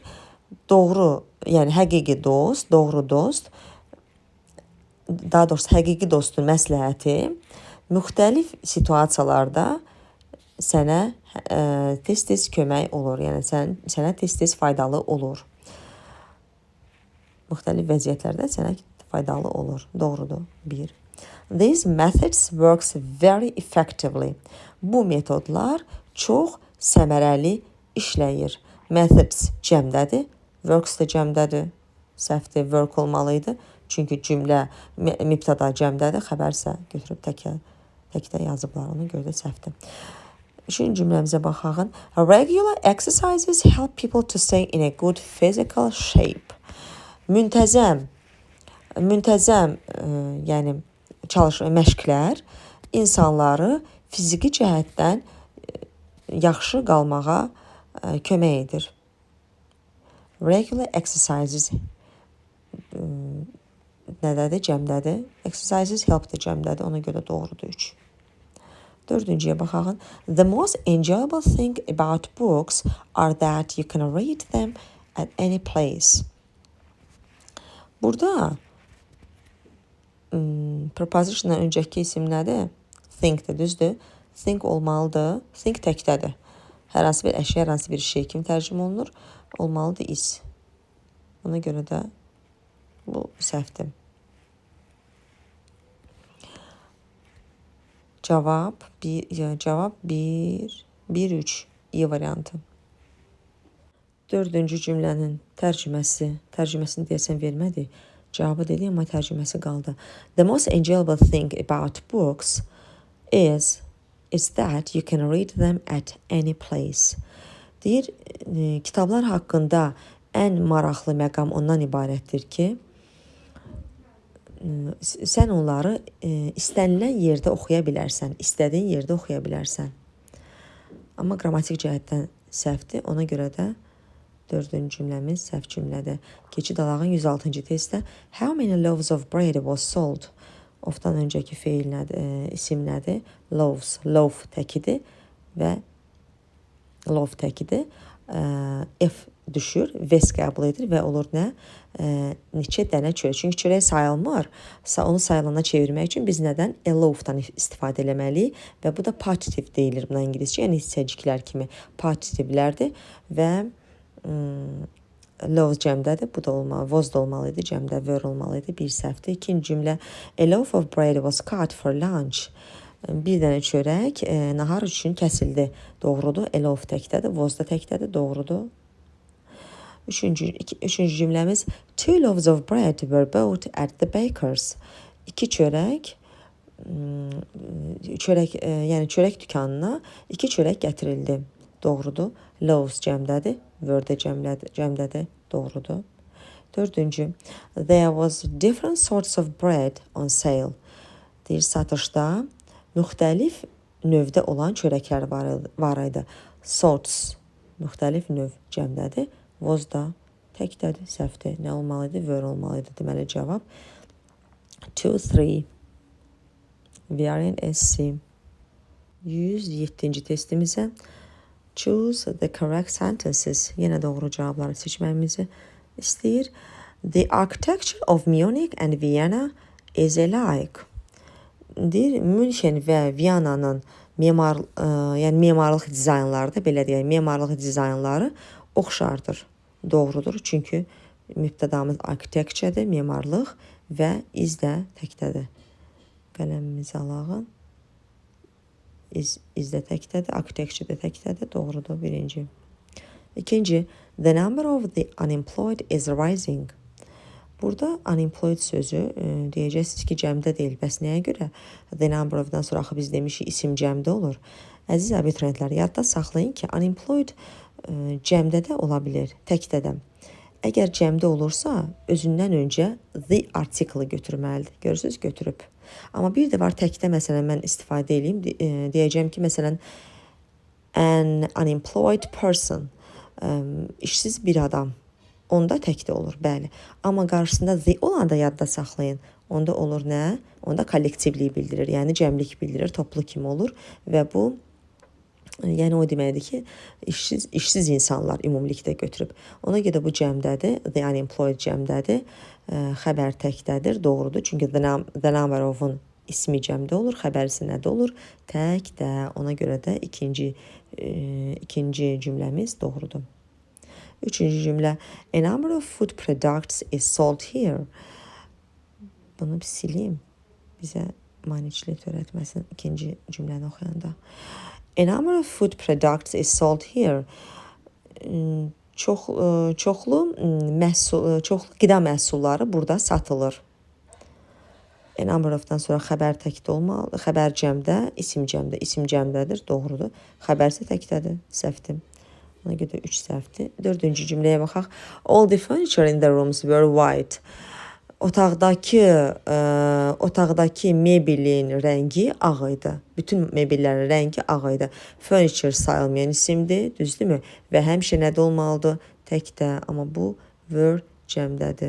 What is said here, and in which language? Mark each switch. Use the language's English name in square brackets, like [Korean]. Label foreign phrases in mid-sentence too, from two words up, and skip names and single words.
[Azerbaijani] Doğru, yəni həqiqi dost, doğru dost, daha doğrusu həqiqi dostun məsləhəti müxtəlif situasiyalarda sənə tez-tez kömək olur. Yəni sənə tez-tez faydalı olur. Müxtəlif vəziyyətlərdə sənə faydalı olur. Doğrudur. 1. [English] These methods works very effectively. [Azerbaijani] Bu metodlar çox səmərəli işləyir. Methods cəmdədir. Works da cəmdədir. Səhvdir. Work olmalıydı. Çünki cümlə mübtəda cəmdədir. Xəbər isə götürüb təkdə yazıblar. Ona görə də səhvdir. Üçüncü cümləmizə baxaq. [English] Regular exercises help people to stay in a good physical shape. [Azerbaijani] Müntəzəm, yəni məşqlər insanları fiziki cəhətdən yaxşı qalmağa kömək edir. [English] Regular exercises [Azerbaijani] nədədir? Cəmdədir. [English] Exercises help [Azerbaijani] da cəmdədir. Ona görə doğrudur 3. Dördüncüyə baxaq. [English] The most enjoyable thing about books are that you can read them at any place. [Azerbaijani] Burada prepositiondan öncəki isim nədir? Think-dir, düzdür? Think olmalıdır. Think təkdədir. Hər hansı bir əşya, hər hansı bir şey kimi tərcümə olunur. Olmalıdır is. Ona görə də bu səhvdir. Cavab 1-3 İ variantı. Dördüncü cümlənin tərcüməsini deyəsən vermədi. Cavabı dedi, amma tərcüməsi qaldı. [English] The most enjoyable thing about books is that you can read them at any place. [Azerbaijani] Deyir, kitablar haqqında ən maraqlı məqam ondan ibarətdir ki, sən onları istənilən yerdə oxuya bilərsən, istədiyin yerdə oxuya bilərsən. Amma qrammatik cəhətdən səhvdir, ona görə də 4-cü cümləmiz səhv cümlədir. Keçid alağın 106-cı testdə [English] How many loaves of bread was sold? [Azerbaijani] Ofdan öncəki feil nədir, isim nədir? [English] Loaves, loaf [Azerbaijani] təkidir və loaf təkidir. F düşür, ves qəbul edir və olur nə? Neçə dənə çörək. Çünki çörək sayılmır. Onu sayılana çevirmək üçün biz nədən? [English] A loaf- [Azerbaijani] dan istifadə eləməliyik və bu da partitiv deyilir buna ingiliscə. Yəni hissəciklər kimi partitivlərdir və loaves cəmdədir, bu da olmalı, was da olmalı idi, cəmdə were olmalı idi, bir səhvdir. İkinci cümlə, [English] a loaf of bread was cut for lunch. [Azerbaijani] Bir dənə çörək nahar üçün kəsildi, doğrudur. [English] A loaf [Azerbaijani] təkdədir, was da təkdədir, doğrudur. Üçüncü cümləmiz, [English] two loaves of bread were bought at the baker's. [Azerbaijani] İki çörək, yəni çörək dükanına iki çörək gətirildi, doğrudur. Loaves cəmdədir, were də cəmdədir, doğrudur. Dördüncü, [English] there was different sorts of bread on sale. [Azerbaijani] Deyir, satışda müxtəlif növdə olan çörəklər var idi. Sorts, müxtəlif növ cəmdədir. Was da təkdədir, səhvdir. Nə olmalıydı? Were olmalıydı. Deməli cavab 2-3. [English] We are in SC. [Azerbaijani] 107-ci testimizə [English] choose the correct sentences. [Azerbaijani] Yenə doğru cavabları seçmemizi istəyir. [English] The architecture of Munich and Vienna is alike. [Azerbaijani] Deyir, München və Viyananın yəni memarlıq dizaynları da belə deyək, memarlıq dizaynları oxşardır. Doğrudur. Çünki mübtədamız architecture-dir, memarlıq və is də təkdədir. Qələmimizi alağın. Is də təkdədir, architecture də təkdədir, doğrudur, birinci. İkinci, [English] the number of the unemployed is rising. [Azerbaijani] Burada unemployed sözü deyəcəksiniz ki, cəmdə deyil. Bəs nəyə görə? [English] The number of- [Azerbaijani] dan sonra axı biz demişik, isim cəmdə olur. Əziz abituriyentlər, yadda saxlayın ki, unemployed cəmdə də ola bilir, təkdə də. Əgər cəmdə olursa, özündən öncə [English] the article [Azerbaijani] götürməlidir. Görürsünüz, götürüb. Amma bir də var təkdə, məsələn, mən istifadə edeyim, deyəcəm ki, məsələn, [English] an unemployed person, [Azerbaijani] işsiz bir adam, onda təkdə olur, bəli. Amma qarşısında the olanda yadda saxlayın, onda olur nə? Onda kollektivliyi bildirir, yəni cəmlik bildirir, toplu kimi olur və bu, yəni o deməkdir ki, işsiz insanlar ümumilikdə götürüb. Ona görə bu cəmdədir, [English] the unemployed [Azerbaijani] cəmdədir, xəbər təkdədir, doğrudur. Çünki [English] the number of- [Azerbaijani] un ismi cəmdə olur, xəbərisi nədə olur? Təkdə. Ona görə də ikinci cümləmiz doğrudur. Üçüncü cümlə, [English] a number of food products is sold here. [Azerbaijani] Bunu sileyim, bizə maneçlik törətməsin ikinci cümləni oxuyanda. [English] A number of food products is sold here. [Azerbaijani] Çoxlu qida məhsulları burada satılır. [English] A number of- [Azerbaijani] dan sonra xəbər təkdə olmalı, xəbər cəmdə, isim cəmdədir, doğrudur. Xəbərsə təkdədir, səhvdir. Ona görə 3 səhvdir. Dördüncü cümləyə baxaq. [English] All the furniture in the rooms were white. [Azerbaijani] Otaqdakı mebelin rəngi ağ idi. Bütün mebellərin rəngi ağ idi. Furniture sayılmayan isimdir, düzdürmü? Və həmişə nədə olmalıdır? Təkdə, amma bu were cəmdədir.